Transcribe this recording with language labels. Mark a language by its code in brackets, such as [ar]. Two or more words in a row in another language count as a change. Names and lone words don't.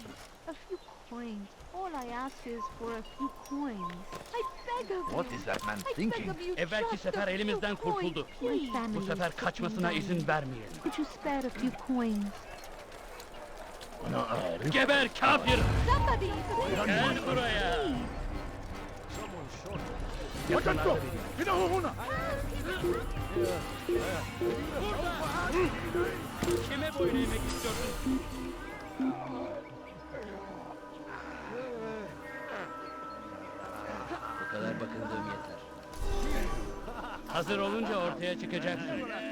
[en] A few coins. All I ask is for a few coins. I beg of you! What is that man I thinking? beg of you, [tr] Evvelki [en] just a [tr] sefer [en] few [tr] elimizden [en] coins, [tr] kurtuldu. [en] please. My [tr] Bu [en] family's [tr] sefer [en] sick [tr] kaçmasına [en] and [tr] izin [en] dying. [tr] vermeyelim. [en] Could you spare a few coins? [tr] Geber kafir! [en] Somebody! [tr] Gel buraya! [ar] وجدته. إنه هنا. [tr] Kime boyun eğmek istiyorsun? Bu kadar bakındığım yeter. Hazır olunca ortaya çıkacaksın.